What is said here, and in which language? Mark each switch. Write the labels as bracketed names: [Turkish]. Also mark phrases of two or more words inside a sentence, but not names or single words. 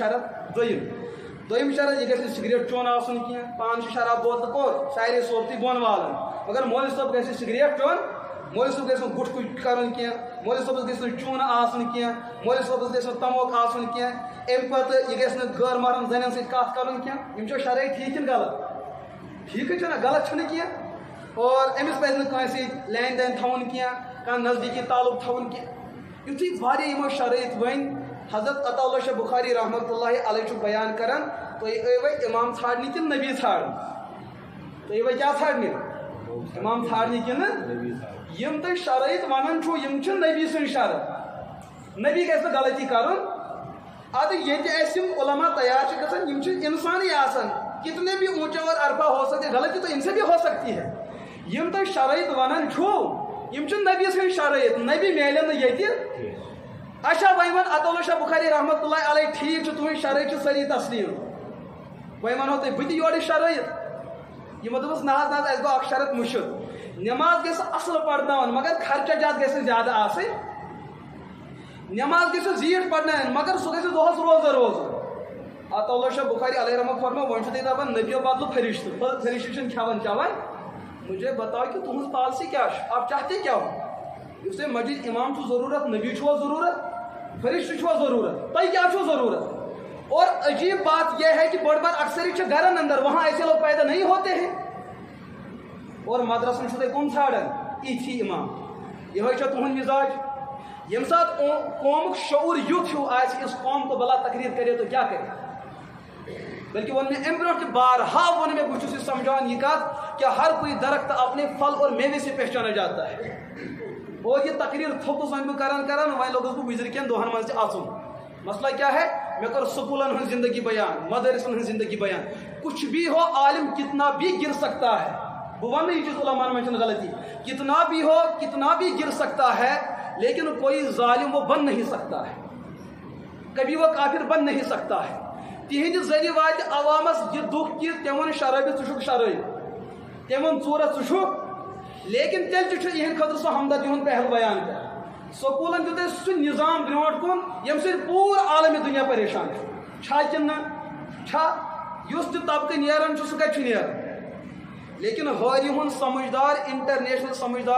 [Kashmiri] شرط دوٚیِم شرط یہِ گژھِ نہٕ سِگریٹ چوٚن آسُن کینٛہہ پانہٕ چھُ شراب بوتلہٕ کوٚر سارے صوبتٕے بۄن والان مگر مولوی صٲب گژھِ سِگریٹ چوٚن مولوی صٲب گژھِ نہٕ گُٹکہٕ کرُن کینٛہہ مولوی صٲبس گژھِ نہٕ چوٗنہٕ آسُن کینٛہہ مولوی صٲبس گژھِ نہٕ تموک آسُن کینٛہہ امہِ پتہٕ یہِ گژھِ نہٕ غٲر محرم زنٮ۪ن سۭتۍ کتھ کرُن کینٛہہ یِم چھا شرٲیط ٹھیٖک کِنہٕ غلط ٹھیٖکٕے چھُنہ غلط چھُنہٕ کینٛہہ اور أمِس پزِ نہٕ کٲنٛسہِ سۭتۍ لین دین تھاوُن کینٛہہ کانٛہہ نزدیٖکی تعلق تھاوُن کینٛہہ یُتھُے واریاہ یِمو شرٲیط ؤنۍ حضرت عطا اللہ شاہ بخاری رحمۃ اللہ علیہ چھُ بیان کران تُہۍ ٲیوٕ امام ژھانڈنہِ کِنہٕ نبی ژھانڈنہِ تُہۍ ٲیوٕ کیٛاہ ژھانڈنہِ امام ژھانڈنہِ کِنہٕ یِم تُہۍ شرٲیط ونان چھُو یِم چھِ نبی سٕنٛدۍ شرط نبی گژھِ نہٕ غلطی کرُن ادٕ ییٚتہِ اَسہِ یِم علما تیار چھِ گژھان یِم چھِ انسانٕے آسان [Urdu] کتنے بھی اونچا اور عرفہ ہو سکتے غلطی تو ان سے بھی ہو سکتی ہے [Kashmiri] یم تُہۍ شرٲیط ونان چھُو یم چھِ نبی سٕنٛدۍ شرٲیط نبی میلن نہٕ ییٚتہِ اچھا وۄنۍ ون عطا اللہ شاہ بخاری رحمۃ اللہ علیہ ٹھیٖک چھُ تُہٕنٛدۍ شرٲیط چھِ سٲری تسلیٖم وۄنۍ ونہو تۄہہِ بہٕ تہِ یورٕ شرٲیط یِمو دوٚپُس نہ حظ نہ حظ اَسہِ گوٚو اکھ شرط مٔشِد نٮ۪ماز گژھِ اصل پرناوُن مگر خرچہ جات گژھِ نہٕ زیادٕ آسٕنۍ نٮ۪ماز گژھِ زیٖٹھ پرناوٕنۍ مگر سُہ گژھِ دۄہس روزٕ روزُن عطا اللہ شاہ بخاری علیہ رحمۃ فرمو وۄنۍ چھُو تُہۍ دپان نبیو بدلہٕ فرشتہٕ فرشتہٕ چھِنہٕ کھٮ۪وان چٮ۪وان [Urdu] مجھے بتاؤ کہ [Kashmiri] تُہنٛز پالسی کیا چھِ [Urdu] آپ چاہتے کیا ہو [Kashmiri] یُس تۄہہِ مسجد امام چھُو ضروٗرت نبی چھُوا ضروٗرت فرشتہٕ چھُوا ضروٗرت تۄہہِ کیا چھُو ضروٗرت [Urdu] اور عجیب بات یہ ہے کہ [Kashmiri] بڑ بار اکثر چھِ گرن اندر [Urdu] وہاں ایسے لوگ پیدا نہیں ہوتے ہیں [Kashmiri] اور مدرسن چھُو تُہۍ کُن ژھانڈان یِتھی امام یِہوے چھا تُہُنٛد مزاج ییٚمہِ ساتہٕ قومُک شعوٗر یُتھ ہیوٗ آسہِ [Urdu] اس قوم کو بلا تقریر کرے تو کیا کرے بلکہ [Kashmiri] وون میں امہ برونٛٹھ تہِ بارہا وون میں بہٕ چھُس یہ سمجھاوان یہ کتھ [Urdu] کہ ہر کوئی درخت اپنے پھل اور میوے سے پہچانا جاتا ہے [Kashmiri] اور یہ تقریر تھوٚکُس وۄنۍ بہٕ کران وۄنۍ لوگُس بہٕ وزر کٮ۪ن دۄہن منٛز تہِ اژُن [Urdu] مسئلہ کیا ہے میں [Kashmiri] کر سکولن ہٕنٛز زندگی بیان مدرسن ہٕنٛز زندگی بیان [Urdu] کچھ بھی ہو عالم کتنا بھی گر سکتا ہے [Kashmiri] بہٕ ونہٕ یہ چیٖز علماءن منٛز چھنہٕ [Urdu] غلطی کتنا بھی ہو کتنا بھی گر سکتا ہے لیکن کوئی ظالم وہ بن نہیں سکتا ہے کبھی وہ کافر بن نہیں سکتا [Kashmiri] ہے تہندِ ذریعہ واتہِ عوامس یہ دکھ کہ تِم ون شرٲبی ژٕ چھُکھ شرٲبی تِم ون ژوٗرا ژٕ چھُکھ لیکن تیٚلہِ تہِ چھُ یِہنٛدِ خٲطرٕ سُہ ہمدرد یِہُنٛد پہل بیان کر سکوٗلن دیُت اَسہِ سُہ نظام برونٛٹھ کُن ییٚمہِ سۭتۍ پوٗرٕ عالمِ دُنیا پریشان چھا کِنہٕ نہ چھا یُس تہِ طبقہٕ نیران چھُ سُہ کتہِ چھُ نیران لیکن ہٲری ہُنٛد سمجھدار انٹرنیشنل سمجھدار